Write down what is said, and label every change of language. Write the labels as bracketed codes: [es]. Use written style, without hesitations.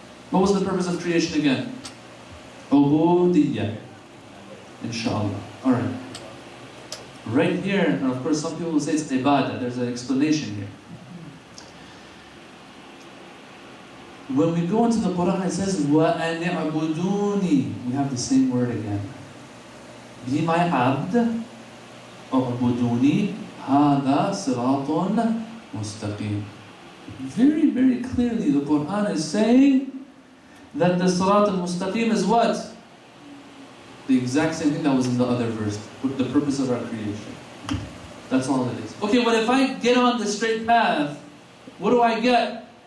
[en] What was the purpose of creation again? Ubudiyyah. Inshallah. Alright. Right here, and of course some people will say it's ibadah, there's an explanation here. When we go into the Quran, it says, [ar] وَأَنِ اعْبُدُونِي. [en] We have the same word again. Be my abd, [ar] اعْبُدُونِي, هَذَا صِرَاطٌ مُسْتَقِيمٌ. [en] Very, very clearly, the Quran is saying that the Sirat al-Mustaqim is what? The exact same thing that was in the other verse, with the purpose of our creation. That's all it is. Okay, but if I get on the straight path, what do I get?